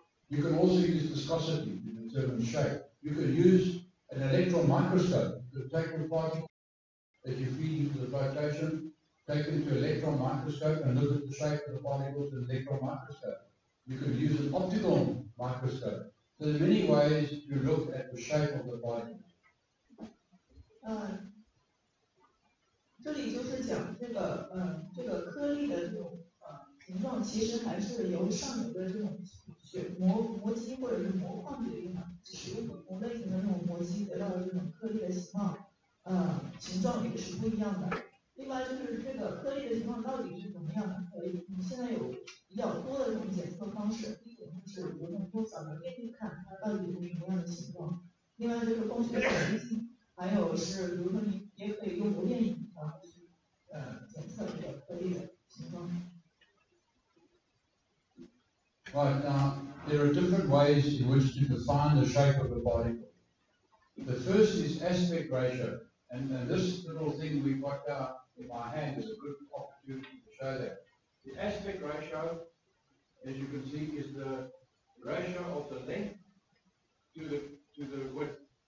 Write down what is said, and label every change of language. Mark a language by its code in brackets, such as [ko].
[en] You can also use viscosity to determine shape. You can use an electron microscope to take the particles that you feed into the flotation, take them to electron microscope and look at the shape of the particles in the electron microscope. You can use an optical microscope. So there are many ways to look at the shape of the particles. [zh] 这里就是讲这个颗粒的这种形状，其实还是由上游的这种磨机或者是磨矿决定的，使用不同类型的这种磨机得到的这种颗粒的形状也是不一样的。另外就是这个颗粒的情况到底是怎么样的？你现在有比较多的这种检测方式，第一种就是比如说用扫描面去看它到底是什么样的形状，另外就是光学显微镜，还有是比如说你也可以用膜电影去检测这个颗粒的形状。 [en] Right, now there are different ways in which to define the shape of a particle. The first is aspect ratio, and this little thing we've got in my hand is a good opportunity to show that. The aspect ratio, as you can see, is the ratio of the length to the width.